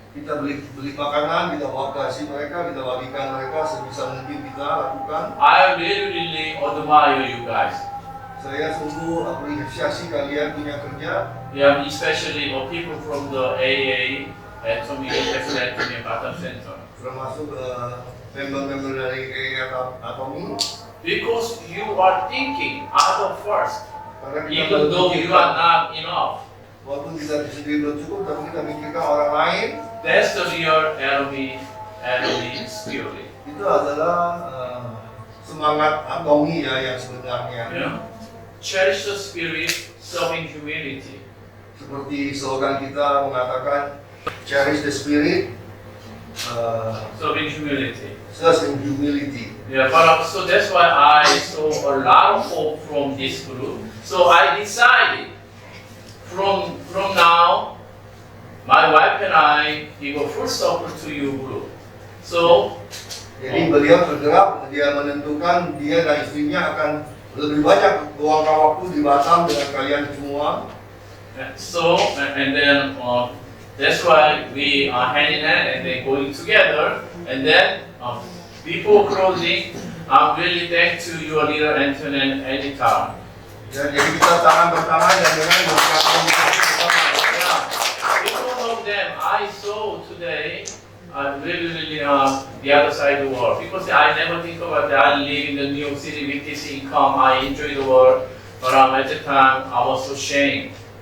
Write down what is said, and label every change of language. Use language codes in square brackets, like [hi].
[id] Kita beli makanan, kita kasih mereka, kita bagikan mereka sebisa mungkin kita lakukan. [en] I really admire you guys. [id] Saya sungguh apresiasi kalian punya kerja. [en] Yeah, especially people from the AA, Atomy, Atomy, Batam Center. [id] Termasuk member-member dari Atomy. [en] Because you are thinking other first, [id] Karena kita [en] even though you are not enough. [id] walaupun kita sendiri belum cukup, tapi kita mikirkan orang lain. [en] That's the real enemy spirit. [id] Itu adalah semangat Atomy ya yang sebenarnya. [en] You know, cherish the spirit, serving humility. [id] Seperti slogan kita mengatakan, [en] cherish the spirit, Serving humility. serve in humility. Yeah, but so that's why I saw a lot of hope from this group. So I decided from now, my wife and I give a full support to you group. So [id] Jadi beliau bergerak, dia menentukan dia dan istrinya akan lebih banyak luangkan waktu di Batam dengan kalian semua. [en] and then that's why we are hand in hand and then going together. And then before closing, I'm really thankful to your leader Anthony and Edita. [id] Ya, jadi kita tangan bertangan dan dengan berkata [en] Because of them, I saw today really the other side of the world. Because I never think about that. I live in the New York City with this income. I enjoy the world, but at the time I was so ashamed.